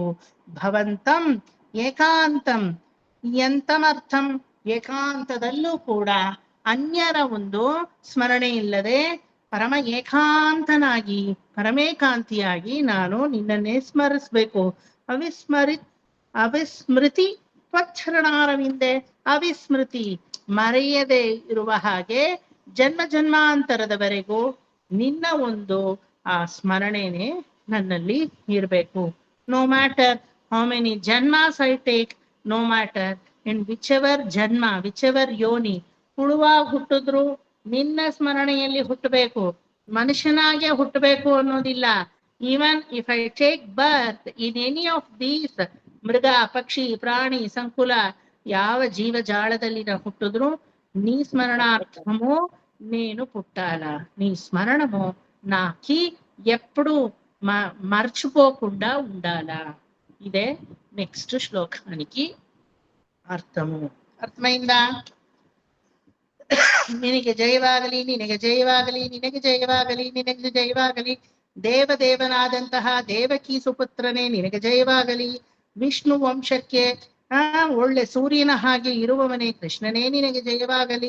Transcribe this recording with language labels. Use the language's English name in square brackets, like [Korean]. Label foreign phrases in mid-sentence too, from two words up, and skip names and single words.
[Sanskrit] ಭವಂತಂ ಏಕಾಂತಂ, [Kannada] ಎಂತಮರ್ಥಂ ಏಕಾಂತದಲ್ಲೂ ಕೂಡ ಅನ್ಯರ ಒಂದು ಸ್ಮರಣೆ ಇಲ್ಲದೆ ಪರಮ ಏಕಾಂತನಾಗಿ ಪರಮೇಕಾಂತಿಯಾಗಿ ನಾನು ನಿನ್ನನ್ನೇ ಸ್ಮರಿಸ್ಬೇಕು. [Sanskrit] ಅವಿಸ್ಮೃತಿ ತ್ವಚ್ಚರಣಾರವಿಂದೆ, [Kannada] ಅವಿಸ್ಮೃತಿ ಮರೆಯದೆ ಇರುವ ಹಾಗೆ ಜನ್ಮ ಜನ್ಮಾಂತರದವರೆಗೂ ನಿನ್ನ ಒಂದು ಆ ಸ್ಮರಣೆನೆ ನನ್ನಲ್ಲಿ ಇರಬೇಕು. [English] No matter how many janmas I take, no matter in which ever janma, which ever yoni, [Kannada] ಹುಳುವಾಗಿ ಹುಟ್ಟಿದ್ರು ನಿನ್ನ ಸ್ಮರಣೆಯಲ್ಲಿ ಹುಟ್ಟಬೇಕು, ಮನುಷ್ಯನಾಗೆ ಹುಟ್ಟಬೇಕು ಅನ್ನೋದಿಲ್ಲ. [English] Even if I take birth in any of these [Kannada] ಮೃಗ ಪಕ್ಷಿ ಪ್ರಾಣಿ ಸಂಕುಲ, ಯಾವ ಜೀವಜಾಳದಲ್ಲಿ ನಾ ಹುಟ್ಟಿದ್ರು [Telugu] నీ స్మరణార్థము నేను పుట్టాల, నీ స్మరణము నాకి ఎప్పుడు మర్చిపోకుండా ఉండాలా. ఇదే నెక్స్ట్ శ్లోకానికి అర్థము. అర్థమైందా? [Kannada] ನಿನಗೆ ಜಯವಾಗಲಿ, ನಿನಗೆ ಜಯವಾಗಲಿ, ನಿನಗೆ ಜಯವಾಗಲಿ, ನಿನಗೆ ಜಯವಾಗಲಿ. ದೇವದೇವನಾದಂತಹ ದೇವಕಿ ಸುಪುತ್ರನೇ ನಿನಗೆ ಜಯವಾಗಲಿ. ವಿಷ್ಣು ವಂಶಕ್ಕೆ ಒಳ್ಳೆ ಸೂರ್ಯನ ಹಾಗೆ ಇರುವವನೇ ಕೃಷ್ಣನೇ ನಿನಗೆ ಜಯವಾಗಲಿ.